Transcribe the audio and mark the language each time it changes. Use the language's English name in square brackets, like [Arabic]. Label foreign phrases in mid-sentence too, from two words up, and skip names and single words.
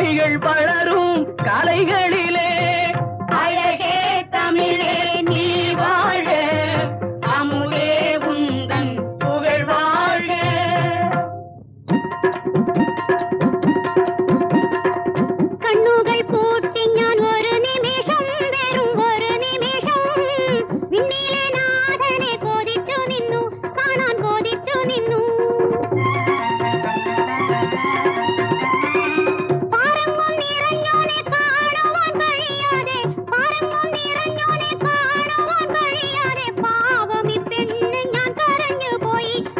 [Tamil] புகழ் வளரும் கலைகளிலே அழகே தமிழே நீ வாழ அமுதே உந்தன் புகழ் வாழ்க. [Malayalam] കണ്ണുകൾ പൂട്ടി ഞാൻ ഒരു നിമിഷം വെറും ഒരു നിമിഷം വിണ്ണിലെ നാഥനെ கோதிച്ചു നിന്നു കാണാൻ കോതിച്ചു നിന്നു പാരങ്ങും നിറഞ്ഞോനെ കാണുവാൻ കഴിയാതെ പാരങ്ങും നിറഞ്ഞോനെ കാണുവാൻ കഴിയാതെ പാവം ഈ പെണ്ണ് ഞാൻ കരഞ്ഞു പോയി